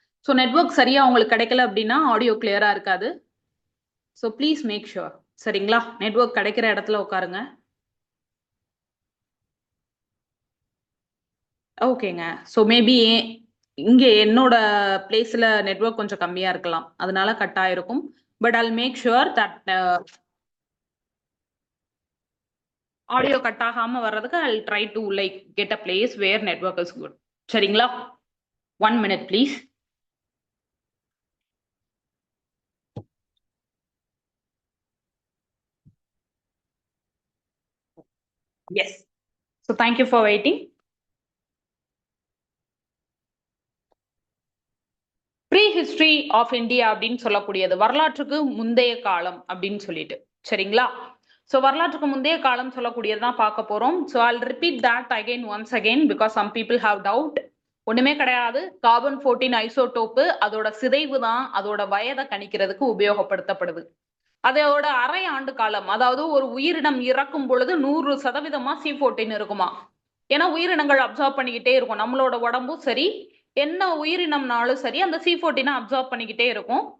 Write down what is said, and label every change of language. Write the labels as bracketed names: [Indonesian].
[Tamil] So network சரியா உங்களுக்கு கிடைக்கல அப்படின்னா ஆடியோ கிளியரா இருக்காது. [English] So please make sure. [Tamil] சரிங்களா? நெட்வொர்க் கிடைக்கிற இடத்துல உட்காருங்க. ஓகேங்க. ஸோ மேபி இங்கே என்னோட பிளேஸ்ல நெட்வொர்க் கொஞ்சம் கம்மியா இருக்கலாம், அதனால கட் ஆயிருக்கும். [English] but I'll make sure that audio [Tamil] cut ஆகாம வர்றதுக்கு [English] I'll try to like get a place where network is good. சரிங்களா? 1 minute please. Yes. So thank you for waiting. [Tamil] Pre history of India அப்படின்னு சொல்லக்கூடியது வரலாற்றுக்கு முந்தைய காலம் அப்படின்னு சொல்லிட்டு. சரிங்களா? ஸோ வரலாற்றுக்கு முந்தைய காலம் சொல்லக்கூடியதுதான் பார்க்க போறோம். [English] So I'll repeat that again once again because some people have doubt. [Tamil] ஒண்ணுமே கிடையாது. கார்பன் 14 ஐசோடோப்பு அதோட சிதைவு தான் அதோட வயதை கணிக்கிறதுக்கு உபயோகப்படுத்தப்படுது. அதோட அரை ஆண்டு காலம், அதாவது ஒரு உயிரினம் இறக்கும் பொழுது 100% C14 இருக்குமா. ஏன்னா உயிரினங்கள் அப்சர்வ் பண்ணிக்கிட்டே இருக்கும். நம்மளோட உடம்பும் சரி, என்ன உயிரினம்னாலும் சரி, அந்த C14 அப்சர்வ் பண்ணிக்கிட்டே இருக்கும்.